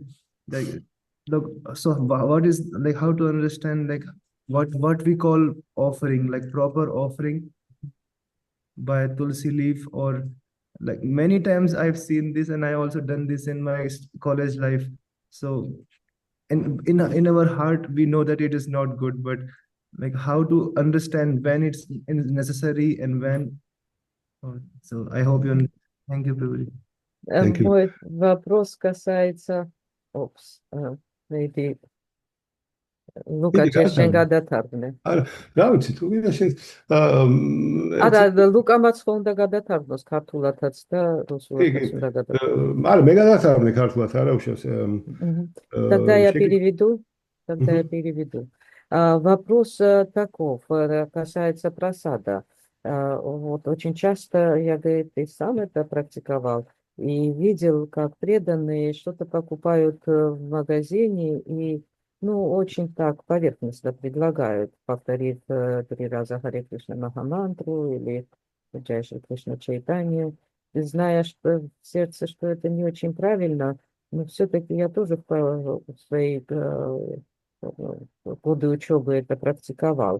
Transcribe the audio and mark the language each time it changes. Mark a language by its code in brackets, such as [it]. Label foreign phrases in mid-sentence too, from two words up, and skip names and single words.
[en] Like, look, so what is like how to understand like what we call offering, like proper offering by Tulsi leaf, or like many times I've seen this and I also done this in my college life. So in our heart we know that it is not good, but like how to understand when it's necessary and when. So I hope you understand. Thank you, Prabhuji. Thank you. [ru] Мой вопрос касается maybe Luca Иди, Чешчен Гатарна. [ka] გადათარგმნე. არა, რა ვიცი, თუ გინდა შენ არა, ლუკამაც ხო უნდა გადათარგმნოს ქართულადაც და რუსულადაც უნდა გადათარგმნოს. არა, მე გადათარგმნე ქართულად, არა უშავს. [ru] Тогда я переведу. Вопрос таков, касается просада. Вот очень часто я, говорит, и сам это практиковал, и видел, как преданные что-то покупают в магазине и, ну, очень так поверхностно предлагают, повторив 3 раза Харе Кришна Махамантру или Джай Шри Кришна Чайтанья, зная, что в сердце, что это не очень правильно, но все-таки я тоже в свои годы учебы это практиковал.